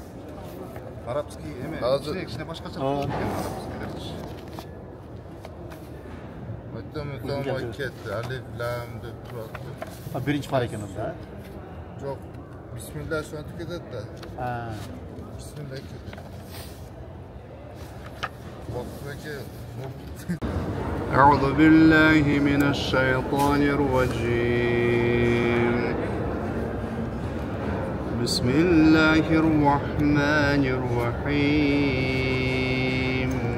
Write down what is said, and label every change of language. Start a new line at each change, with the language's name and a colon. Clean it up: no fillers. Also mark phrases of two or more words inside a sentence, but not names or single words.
Kyrgyz: Arapski эме. Кичине башкача.
Uzbek: Ötüm ketdi.
Arabic: ألف لام
Uzbek: deb turadi. Birinchi par ekan unda. Yo'q. Bismillah shunday ketadi da. Bismillah ketadi.
Arabic: أعوذ بالله من الشيطان الرجيم. بسم الله الرحمن الرحيم.